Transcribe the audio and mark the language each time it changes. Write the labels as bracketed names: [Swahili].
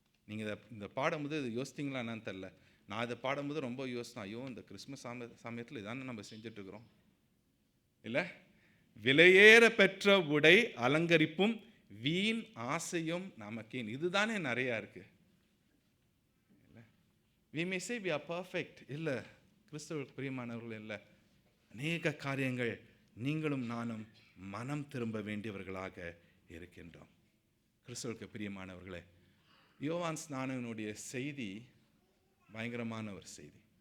[Tamil] நீங்கள் இந்த பாடும்போது இது யோசித்தீங்களா என்னன்னு தெரில. நான் இதை பாடும்போது ரொம்ப யோசித்தேன், ஐயோ இந்த கிறிஸ்மஸ் சமயத்தில் இதானே நம்ம செஞ்சிட்ருக்குறோம் இல்லை? விலையேற பெற்ற உடை அலங்கரிப்பும் வீண் ஆசையும் நமக்கேன். இதுதானே நிறையா இருக்கு. இல்லை, [English] we may say we are perfect. [Tamil] இல்லை, கிறிஸ்தவர்களுக்கு பிரியமானவர்கள் இல்லை. அநேக காரியங்கள் நீங்களும் நானும் மனம் திரும்ப வேண்டியவர்களாக இருக்கின்றோம். கிறிஸ்தவர்களுக்கு பிரியமானவர்களே, யோவான் ஸ்நானகனுடைய செய்தி பயங்கரமான ஒரு செய்தி.